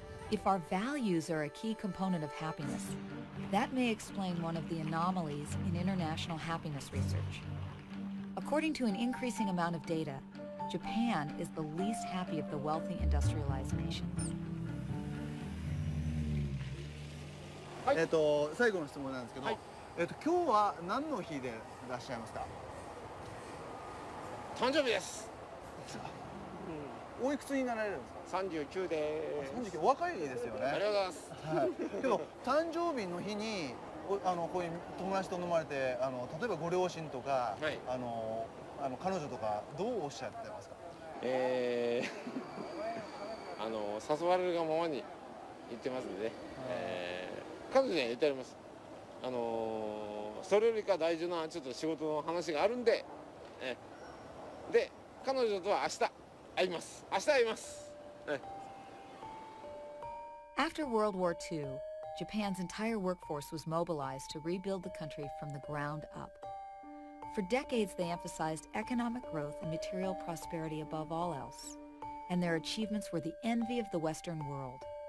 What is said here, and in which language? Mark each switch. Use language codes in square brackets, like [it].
[en] If our values are a key component of happiness, that may explain one of the anomalies in international happiness research. According to an increasing amount of data, Japan is the least happy of the wealthy industrialized nations. [ja] 最後の質問なんですけど、今日は何の日でいらっしゃいますか？誕生日です。おいくつになられるんですか？39です。 39、お若いですよね。ありがとうございます。はい。けど誕生日の日にこういう友達と飲まれて例えばご両親とか、はい、彼女とかどうおっしゃってますか？誘われるがままに言ってますんでね。彼女には言ってあります。それよりか大事なちょっと仕事の話があるんで、で彼女とは明日会います。明日会います。 [en] After World War II, Japan's entire workforce was mobilized to rebuild the country from the ground up. For decades, they emphasized economic growth and material prosperity above all else, and their achievements were the envy of the Western world.